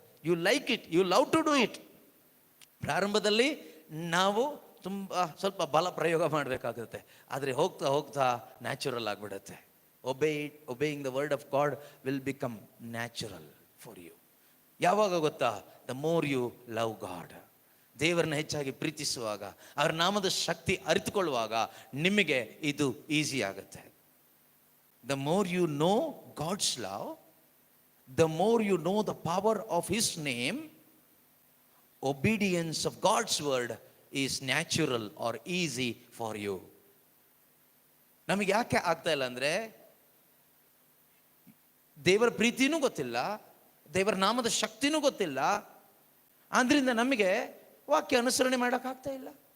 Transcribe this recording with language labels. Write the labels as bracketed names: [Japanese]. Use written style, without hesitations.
[English] You like it, you love to do it. [Kannada] ಪ್ರಾರಂಭದಲ್ಲಿ ನಾವು ಸ್ವಲ್ಪ ಬಲ ಪ್ರಯೋಗ ಮಾಡಬೇಕಾಗುತ್ತೆ, ಆದರೆ ಹೋಗ್ತಾ ಹೋಗ್ತಾ ನ್ಯಾಚುರಲ್ ಆಗಿಬಿಡುತ್ತೆ. [English] Obeying the word of God will become natural for you. [Kannada] ಯಾವಾಗ ಗೊತ್ತಾ? [English] The more you love God. [Kannada] ದೇವರನ್ನ ಹೆಚ್ಚಾಗಿ ಪ್ರೀತಿಸುವಾಗ, ಅವರ ನಾಮದ ಶಕ್ತಿ ಅರಿತುಕೊಳ್ಳುವಾಗ ನಿಮಗೆ ಇದು ಈಸಿ ಆಗುತ್ತೆ. [English] The more you know God's love, the more you know the power of his name, obedience of God's word is natural or easy for you. [Kannada] ನಮಗೆ ಯಾಕೆ ಆಗ್ತಾ ಇಲ್ಲ ಅಂದರೆ ದೇವರ ಪ್ರೀತಿನೂ ಗೊತ್ತಿಲ್ಲ, ದೇವರ ನಾಮದ ಶಕ್ತಿನೂ ಗೊತ್ತಿಲ್ಲ. ಆದ್ರಿಂದ ನಮಗೆ ವಾಕ್ಯ ಅನುಸರಣೆ ಮಾಡೋಕ್ಕಾಗ್ತಾ ಇಲ್ಲ.